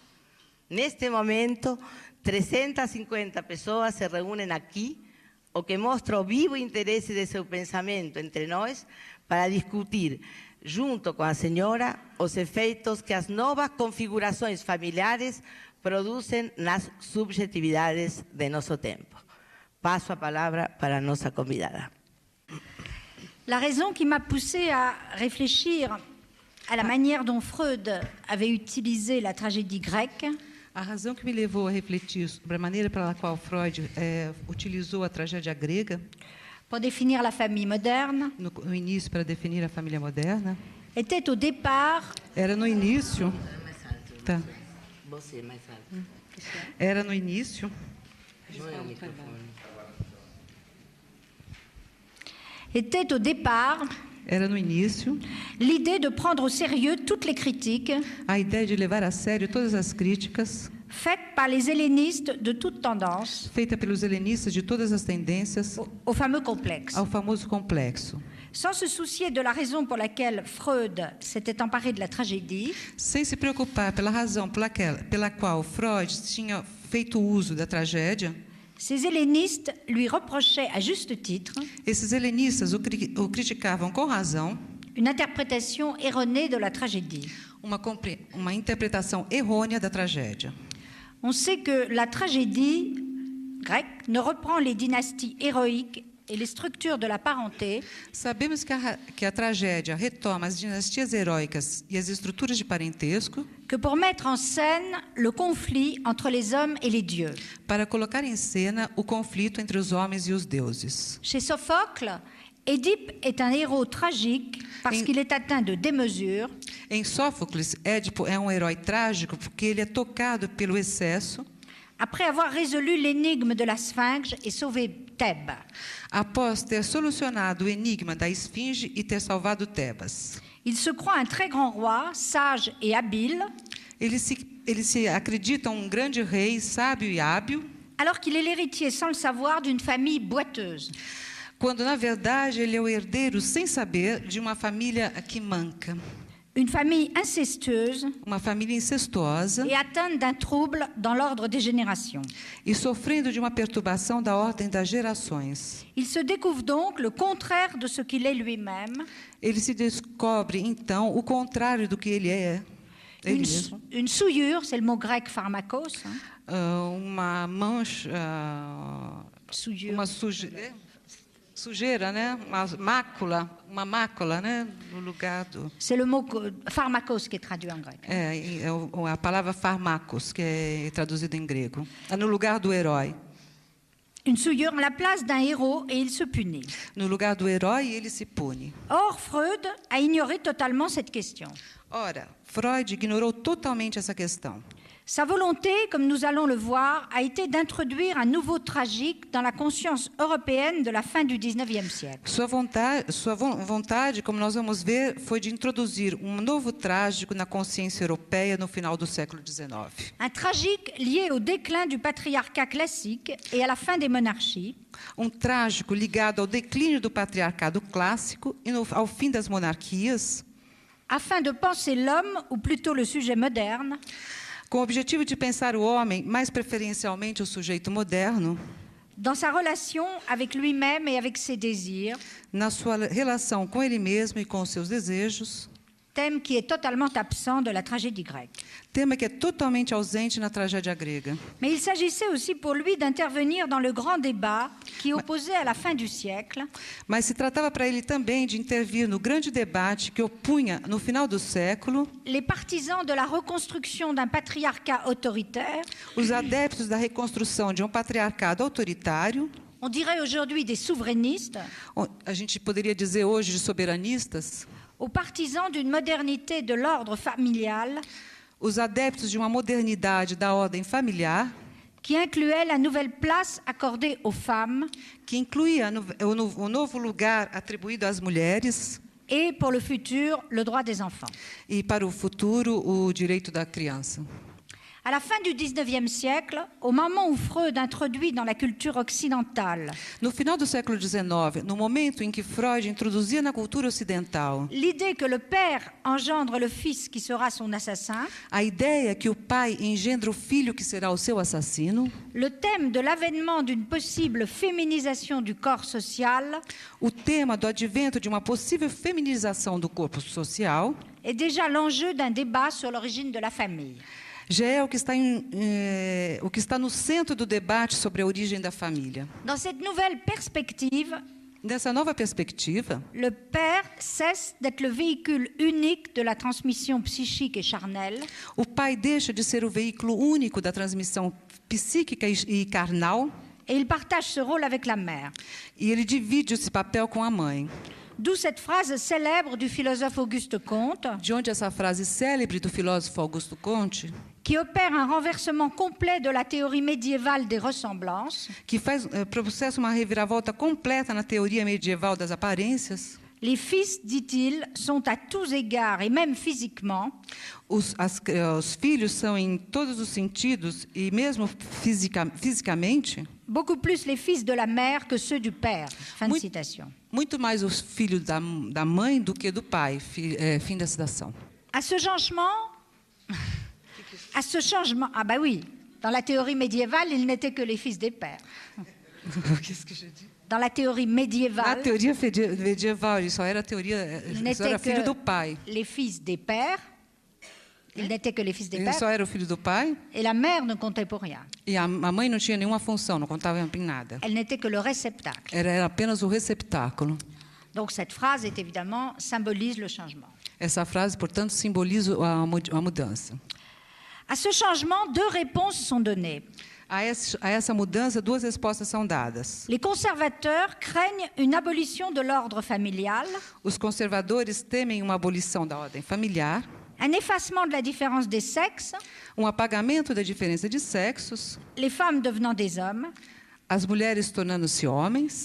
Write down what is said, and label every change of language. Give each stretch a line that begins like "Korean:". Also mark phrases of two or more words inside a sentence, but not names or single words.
Portuguese: Neste momento, 350 pessoas se reúnem aqui, o que mostra o vivo interesse de seu pensamento entre nós para discutir, junto com a senhora, os efeitos que as novas configurações familiares produzem nas subjetividades de nosso tempo. Passo a palavra para a nossa convidada.
French: La raison qui m'a poussée à réfléchir à la manière dont Freud avait utilisé la tragédie grecque,
Portuguese: a razão que me levou a refletir sobre a maneira pela qual Freud utilizou a tragédia grega
French: pour définir la famille moderne,
Portuguese: no início para definir a família moderna,
French: était au départ
Portuguese: era no início, tá? Você mais alto. Era no início. Não é o microfone.
French: était au départ
Portuguese: Era no início
French: l'idée de prendre au sérieux toutes les critiques
Portuguese: a ideia de levar a sério todas as críticas
French: faites par les hellénistes de toute tendance
Portuguese: feita pelos helenistas de todas as tendências
French: au fameux complexe.
Portuguese: ao famoso complexo.
French: Sans se soucier de la raison pour laquelle Freud s'était emparé de la tragédie,
Portuguese: Sem se preocupar pela razão pela qual Freud tinha feito uso da tragédia,
French: ces hellénistes lui reprochaient à juste titre
Portuguese: esses helenistas o criticavam com razão,
French: une interprétation erronée de la tragédie.
Portuguese: uma interpretação errônea da tragédia.
French: On sait que la tragédie grecque ne reprend les dynasties héroïques et les structures de la parenté
Portuguese: Sabemos que a tragédia retoma as dinastias heróicas e as estruturas de parentesco
French: que pour mettre en scène le conflit entre les hommes et les dieux.
Portuguese: para colocar em cena o conflito entre os homens e os deuses.
French: Chez Sophocle, Édipe est un héros tragique parce qu'il est atteint de démesure,
Portuguese: Em Sófocles, Édipo é um herói trágico porque ele é tocado pelo excesso
French: après avoir résolu l'énigme de la Sphinx et sauvé Thèbes.
Portuguese: após ter solucionado o enigma da esfinge e ter salvado Tebas.
French: Il se croit un très grand roi, sage et habile,
Portuguese: Ele se acredita um grande rei, sábio e hábil,
French: alors qu'il est l'héritier sans le savoir d'une famille boiteuse.
Portuguese: quando, na verdade, ele é o herdeiro, sem saber, de uma família que manca.
French: Une famille incestueuse
Portuguese: Uma família incestuosa
French: et atteinte d'un trouble dans l'ordre des générations.
Portuguese: e sofrendo de uma perturbação da ordem das gerações.
French: Il se découvre donc le contraire de ce qu'il est lui-même,
Portuguese: Ele se descobre, então, o contrário do que ele é. Ele mesmo.
French: une souillure, c'est le mot grec pharmakos,
Portuguese: Uma mancha,
French: souillure.
Portuguese: uma sujeira, né? Uma mácula, né? No lugar do...
French: C'est le mot pharmakos qui est traduit en grec.
Portuguese: A palavra pharmakos, que é traduzido em grego. É no lugar do herói.
French: Une souillure à la place d'un héros et il se punit.
Portuguese: No lugar do herói, ele se pune.
French: Or, Freud a ignoré totalement cette question.
Portuguese: Ora, Freud ignorou totalmente essa questão.
French: Sa volonté, comme nous allons le voir, a été d'introduire un nouveau tragique dans la conscience européenne de la fin du XIXe siècle.
Portuguese: Sua vontade, como nós vamos ver, foi de introduzir um novo trágico na consciência europeia no final do século XIX.
French: Un tragique lié au déclin du patriarcat classique et à la fin des monarchies,
Portuguese: Um trágico ligado ao declínio do patriarcado clássico e ao fim das monarquias,
French: afin de penser l'homme, ou plutôt le sujet moderne,
Portuguese: com o objetivo de pensar o homem, mais preferencialmente o sujeito moderno,
French: dans sa relation avec lui-même et avec ses désirs,
Portuguese: na sua relação com ele mesmo e com os seus desejos,
French: thème qui est totalement absent de la tragédie grecque.
Portuguese: Tema que é totalmente ausente na tragédia grega.
French: Mais il s'agissait aussi pour lui d'intervenir dans le grand débat qui opposait à la fin du siècle
Portuguese: Mas se tratava para ele também de intervir no grande debate que opunha, no final do século,
French: les partisans de la reconstruction d'un patriarcat autoritaire,
Portuguese: os adeptos da reconstrução de um patriarcado autoritário,
French: on dirait aujourd'hui des souverainistes,
Portuguese: a gente poderia dizer hoje de soberanistas,
French: aux partisans d'une modernité de l'ordre familial
Portuguese: os adeptos de uma modernidade da ordem familiar,
French: qui incluait la nouvelle place accordée aux femmes
Portuguese: que incluía o novo lugar atribuído às mulheres
French: et, pour le futur, le droit des enfants.
Portuguese: e, para o futuro, o direito da criança.
French: À la fin du XIXe siècle, au moment où Freud introduit dans la culture occidentale
Portuguese: No final do século XIX, no momento em que Freud introduzia na cultura ocidental
French: l'idée que le père engendre le fils qui sera son assassin,
Portuguese: a ideia que o pai engendra o filho que será o seu assassino,
French: le thème de l'avènement d'une possible féminisation du corps social
Portuguese: o tema do advento de uma possível feminização do corpo social
French: est déjà l'enjeu d'un débat sur l'origine de la famille.
Portuguese: já é o que está no centro do debate sobre a origem da família.
French: Dans cette nouvelle perspective,
Portuguese: Nessa nova perspectiva,
French: le père cesse d'être le véhicule unique de la transmission psychique et charnelle
Portuguese: o pai deixa de ser o veículo único da transmissão psíquica e carnal
French: et il partage ce rôle avec la mère.
Portuguese: e ele divide esse papel com a mãe.
French: D'où cette phrase célèbre du philosophe Auguste Comte
Portuguese: De onde essa frase célebre do filósofo Augusto Comte,
French: qui opère un renversement complet de la théorie médiévale des ressemblances.
Portuguese: que processa uma reviravolta completa na teoria medieval das aparências.
French: Les fils, dit-il, sont à tous égards et même physiquement
Portuguese: Os filhos são, em todos os sentidos, e mesmo fisicamente,
French: beaucoup plus les fils de la mère que ceux du père. Fin de
Portuguese: Muito-
French: citation.
Portuguese: muito mais os filhos da mãe do que do pai. Fim da citação.
French: À ce changement, ah bah oui, dans la théorie médiévale, ils n'étaient que les fils des pères. Qu'est-ce que j'ai dit? Dans la théorie
Portuguese: Na
French: médiévale,
Portuguese: teoria medieval, isso era
French: ils
Portuguese: isso era
French: n'étaient
Portuguese: filho do
French: que
Portuguese: pai.
French: les fils des pères. Ils n'étaient que les fils des
Portuguese: Ele
French: pères.
Portuguese: só era o filho do pai
French: Et la mère ne comptait pour rien.
Portuguese: e a mãe não tinha nenhuma função, não contava em nada.
French: Elle n'était que le réceptacle.
Portuguese: Era apenas o receptáculo.
French: Donc cette phrase est évidemment symbolise le changement.
Portuguese: Essa frase, portanto, simboliza a mudança.
French: À ce changement, deux réponses sont données.
Portuguese: A essa mudança, duas respostas são dadas.
French: Les conservateurs craignent une abolition de l'ordre familial,
Portuguese: Os conservadores temem uma abolição da ordem familiar,
French: un effacement de la différence des sexes,
Portuguese: apagamento da diferença de sexos,
French: les femmes devenant des hommes,
Portuguese: as mulheres tornando-se homens